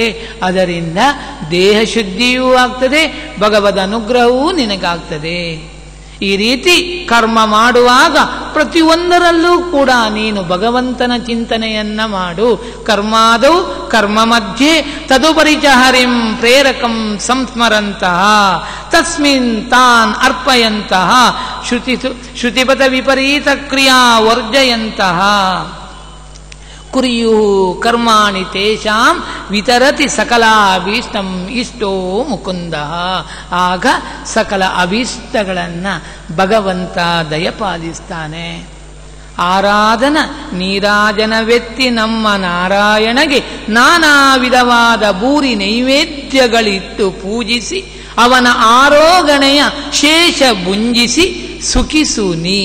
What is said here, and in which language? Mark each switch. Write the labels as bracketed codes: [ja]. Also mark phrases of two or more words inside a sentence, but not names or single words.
[kn] ಅದರಿಂದ ದೇಹ ಶುದ್ಧಿಯೂ ಆಗ್ತದೆ, ಭಗವದ್ ಅನುಗ್ರಹವೂ ನಿನಗಾಗ್ತದೆ. ಈ ರೀತಿ ಕರ್ಮ ಮಾಡುವಾಗ ಪ್ರತಿಯೊಂದರಲ್ಲೂ ಕೂಡ ನೀನು ಭಗವಂತನ ಚಿಂತನೆಯನ್ನ ಮಾಡು. [sa] ಕರ್ಮಾದೌ ಕರ್ಮ ಮಧ್ಯೆ ತದುಪರಿಚ ಹರಿಂ ಪ್ರೇರಕಂ ಸಂಸ್ಮರಂತಹ ತಸ್ಮಿನ್ ತಾನ್ ಅರ್ಪಯಂತಹ ಶ್ರುತಿಪಥ ವಿಪರೀತ ಕ್ರಿಯಾ ವರ್ಜಯಂತಹ ಕುರಿಯು ಕರ್ಮಾಣಿ ತೇಷಾಂ ವಿತರತಿ ಸಕಲ ಅಭೀಷ್ಟಂ ಇಷ್ಟೋ ಮುಕುಂದ. [kn] ಆಗ ಸಕಲ ಅಭೀಷ್ಟಗಳನ್ನು ಭಗವಂತ ದಯಪಾಲಿಸ್ತಾನೆ. ಆರಾಧನ ನೀರಾಜನವೆತ್ತಿ ನಮ್ಮ ನಾರಾಯಣಗೆ ನಾನಾ ವಿಧವಾದ ಬೂರಿ ನೈವೇದ್ಯಗಳಿಟ್ಟು ಪೂಜಿಸಿ ಅವನ ಆರೋಗಣೆಯ ಶೇಷ ಭುಂಜಿಸಿ ಸುಖಿಸು ನೀ.